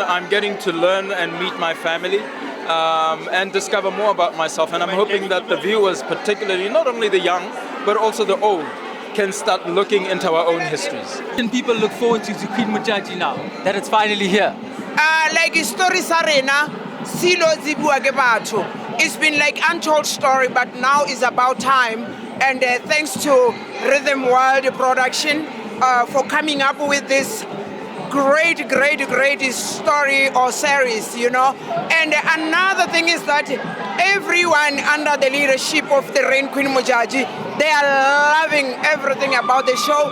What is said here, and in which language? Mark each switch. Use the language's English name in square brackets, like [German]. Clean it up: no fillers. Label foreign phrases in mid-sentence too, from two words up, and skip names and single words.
[English] I'm getting to learn and meet my family and discover more about myself. And I'm hoping that the viewers, particularly not only the young, but also the old, can start looking into our own histories. Can people look forward to Queen Modjadji now that it's finally here? Like stories arena, [Northern Sotho] silo zibua ke batho. It's been like untold story, but now is about time. And thanks to Rhythm World Production for coming up with this great story or series, you know. And another thing is that everyone under the leadership of the Rain Queen Modjadji, they are loving everything about the show.